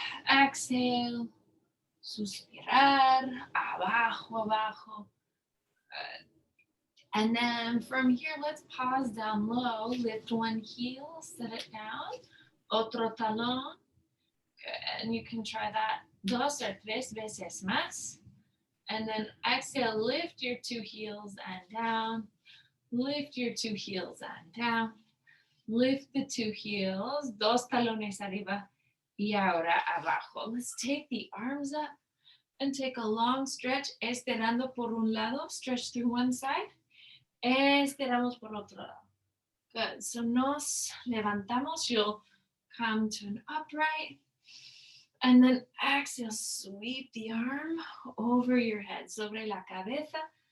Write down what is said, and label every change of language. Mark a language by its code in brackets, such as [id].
[es] Exhale, suspirar, abajo, abajo. [en] Good. And then from here, let's pause down low, lift one heel, set it down, [es] otro talón. [en] Good. And you can try that [es] dos or tres veces más. [en] And then exhale, lift your two heels and down, lift your two heels and down. Lift the two heels, [es] dos talones arriba, y ahora abajo. [en] Let's take the arms up and take a long stretch, [es] estirando por un lado, [en] stretch through one side, [es] estiramos por otro lado. [en] Good, so [es] nos levantamos, [en] you'll come to an upright, and then exhale, sweep the arm over your head, [es] sobre la cabeza.